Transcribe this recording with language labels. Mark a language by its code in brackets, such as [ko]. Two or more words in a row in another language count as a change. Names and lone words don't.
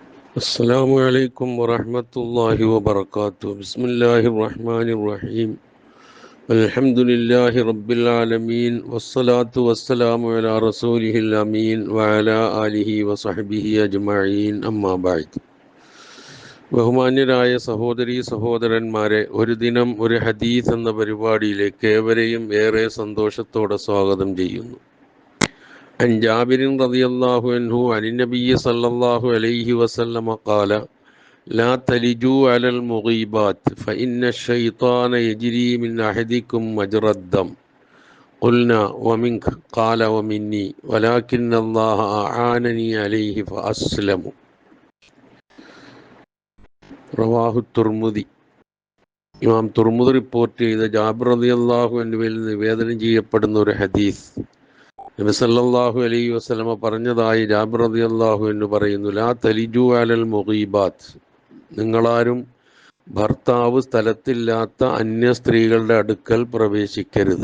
[ar] السلام عليكم ورحمة الله وبركاته. بسم الله الرحمن الرحيم. الحمد لله رب العالمين والصلاة والسلام على رسوله الأمين وعلى آله وصحبه أجمعين أما بعد. [ml] ബഹുമാന്യരായ സഹോദരീ സഹോദരന്മാരെ, ഒരു ദിനം ഒരു ഹദീസ് എന്ന പരിപാടിയിലേക്ക് ഏവരെയും ഏറെ സന്തോഷത്തോടെ സ്വാഗതം ചെയ്യുന്നു. [ar] عن جابر رضي الله عنه عن النبي صلى الله عليه وسلم قال لا تلجوا على المغيبات فإن الشيطان يجري من أحدكم مجرى الدم قلنا ومنك قال ومني ولكن الله أعانني عليه فأسلم رواه الترمذي. [ml] ഇമാം തുർമുദി റിപ്പോർട്ട് ചെയ്ത ജാബിർ [ar] رضي الله عنه [ml] നിവേദനം ചെയ്യപ്പെടുന്ന ഒരു ഹദീസ്. നബി [ar] صلى الله عليه وسلم [ml] പറഞ്ഞതായി ജാബിർ [ar] رضي الله عنه [ml] പറയുന്നു, [ar] لا تلجوا على المغيبات, [ml] നിങ്ങളാരും ഭർത്താവ് സ്ഥലത്തില്ലാത്ത അന്യ സ്ത്രീകളുടെ അടുക്കൽ പ്രവേശിക്കരുത്.